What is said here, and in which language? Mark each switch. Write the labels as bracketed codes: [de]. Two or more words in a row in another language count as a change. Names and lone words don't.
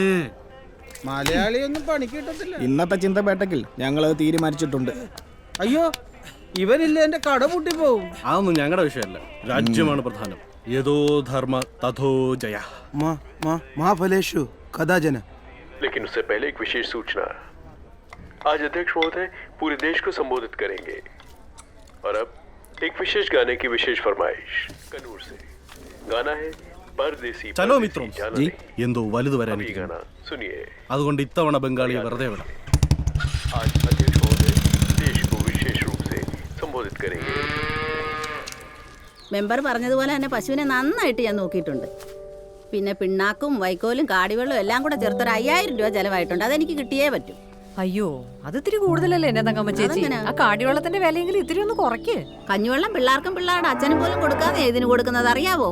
[ml] മലയാളിയൊന്നും പണിക്ക് കിട്ടത്തില്ല. ഇന്നത്തെ ചിന്തപേട്ടക്കിൽ ഞങ്ങളത് തീരുമാനിച്ചിട്ടുണ്ട്. അയ്യോ, ഇവനില്ല എന്റെ കട പൂട്ടിപ്പോവും. അതൊന്നും ഞങ്ങളുടെ വിഷയമല്ല. രാജ്യമാണ് പ്രധാനം. [sa] यथो धर्म तथो जय. മഹാഫലേഷു കഥാജന. [hi] लेकिन उससे पहले एक विशेष सूचना. आज अध्यक्ष महोदय पूरे देश को संबोधित करेंगे और अब एक विशेष गाने की विशेष फरमाइश कन्नूर से. गाना है परदेसी. चलो मित्रम. [ml] എന്തോ വലുത് വരാൻ [hi] गाना सुनिए. [ml] അതുകൊണ്ട് ഇത്തവണ ബംഗാളിയെ വെറുതെ വിടാം. [hi] आज अध्यक्ष महोदय देश को विशेष रूप से संबोधित करेंगे. [ml] മെമ്പർ പറഞ്ഞതുപോലെ തന്നെ പശുവിനെ നന്നായിട്ട് ഞാൻ നോക്കിയിട്ടുണ്ട്. പിന്നെ പിണ്ണാക്കും വൈക്കോലും കാടിവെള്ളവും എല്ലാം കൂടെ ചേർത്തൊരു 5000 രൂപ ചെലവായിട്ടുണ്ട്. അതെനിക്ക് കിട്ടിയേ പറ്റൂ. അയ്യോ, അത് ഇത്തിരി കൂടുതലല്ലേ എന്നെ തങ്കമ്മ ചേച്ചി? ആ കാടിവെള്ളത്തിന്റെ വിലയെങ്കിലും ഇത്തിരി ഒന്ന് കുറയ്ക്ക്. കഞ്ഞിവെള്ളം പിള്ളേർക്കും പിള്ളേരുടെ അച്ഛനും പോലും കൊടുക്കാതെ ഇതിന് കൊടുക്കുന്നത് അറിയാവോ?